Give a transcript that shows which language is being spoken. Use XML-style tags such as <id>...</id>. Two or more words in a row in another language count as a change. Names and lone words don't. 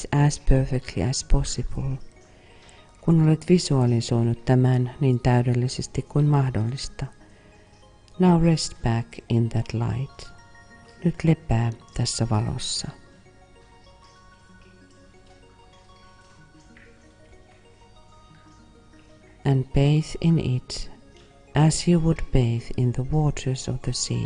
<en>as perfectly as possible,</en> <fi>kun olet visualisoinut tämän niin täydellisesti kuin mahdollista,</fi> <en>now rest back in that light.</en> <fi>Nyt lepää tässä valossa.</fi> <en>And bathe in it as you would bathe in the waters of the sea.</en>